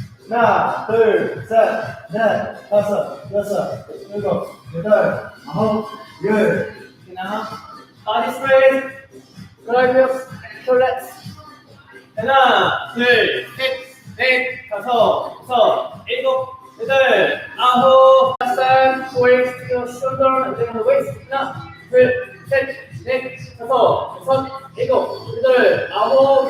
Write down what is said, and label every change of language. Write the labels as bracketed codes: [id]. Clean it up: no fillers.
[ko] 하나, 둘, 셋, 넷, 다섯, 여섯, 일곱, 여덟, 아홉, 열. [en] Okay, now body straight. Drive your shoulders. [ko] 하나, 둘, 셋, 넷, 다섯, 여섯, 일곱, 여덟, 아홉. [en] Last time, waist your shoulder and then the waist. [ko] 하나, 둘, 셋, 넷, 다섯, 여섯, 일곱, 여덟, 아홉.